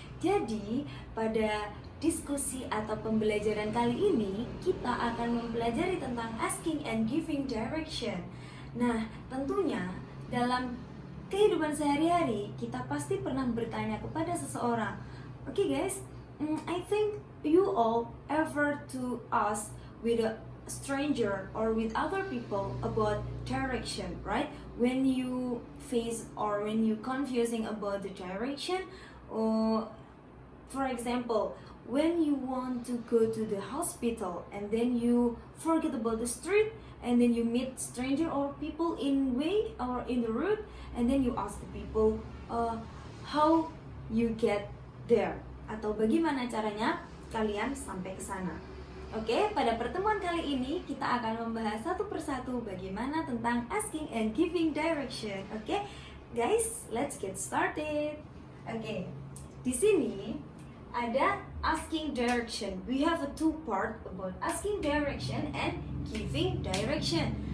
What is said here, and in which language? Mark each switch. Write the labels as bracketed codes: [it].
[id] Jadi pada diskusi atau pembelajaran kali ini kita akan mempelajari tentang asking and giving direction. Nah, tentunya dalam kehidupan sehari-hari kita pasti pernah bertanya kepada seseorang. [en] Okay guys, I think you all ever to ask with a stranger or with other people about direction, right? When you face or when you confusing about the direction, or for example, when you want to go to the hospital and then you forget about the street and then you meet stranger or people in way or in the road and then you ask the people how you get there, [id] atau bagaimana caranya kalian sampai ke sana. Oke, pada pertemuan kali ini kita akan membahas satu persatu bagaimana tentang asking and giving direction. [en] Oke, guys, let's get started. Oke, [id] di sini ada [en] asking direction. We have a two part about asking direction and giving direction.